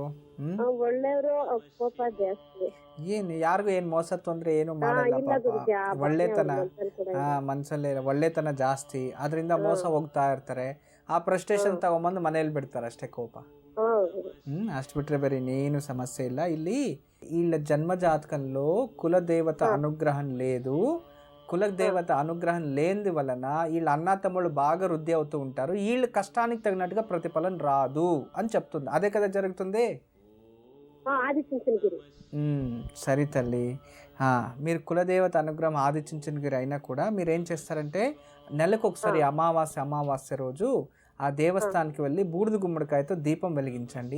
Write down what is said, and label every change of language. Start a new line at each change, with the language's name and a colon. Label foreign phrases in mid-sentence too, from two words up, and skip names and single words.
Kannada: ಒಳ್ಳೆಯವರು, ಕೋಪ ಜಾಸ್ತಿ. ಏನ್ ಯಾರಿಗೂ ಏನ್ ಮೋಸ ತೊಂದ್ರೆ ಏನು ಮಾಡಲ್ಲ ಪಾಪ. ಒಳ್ಳೆತನ ಮನ್ಸಲ್ಲೇ ಒಳ್ಳೆತನ ಜಾಸ್ತಿ, ಅದರಿಂದ ಮೋಸ ಹೋಗ್ತಾ ಇರ್ತಾರೆ. ಆ ಫ್ರಸ್ಟ್ರೇಷನ್ ತಗೊಂಬಂದು ಮನೇಲಿ ಬಿಡ್ತಾರೆ ಅಷ್ಟೇ, ಕೋಪ. ಅಷ್ಟು ಬಿಟ್ರೆ ಬೇರೆ ಇನ್ನೇನು సమస్య ಇಲ್ಲ.
Telugu: ಇಲ್ಲಿ వీళ్ళ జన్మ జాతకంలో కులదేవత అనుగ్రహం లేదు. కులదేవత అనుగ్రహం లేని వలన వీళ్ళ అన్న తమ్ముళ్ళు బాగా వృద్ధి అవుతూ ఉంటారు. వీళ్ళ కష్టానికి తగినట్టుగా ప్రతిఫలం రాదు అని చెప్తుంది. అదే కదా జరుగుతుంది. సరే తల్లి, మీరు కులదేవత అనుగ్రహం ఆదిచుంచనగిరి అయినా కూడా మీరు ఏం చేస్తారంటే నెలకు ఒకసారి అమావాస్య రోజు ఆ దేవస్థానానికి వెళ్ళి బూడిద గుమ్మడికాయతో దీపం వెలిగించండి.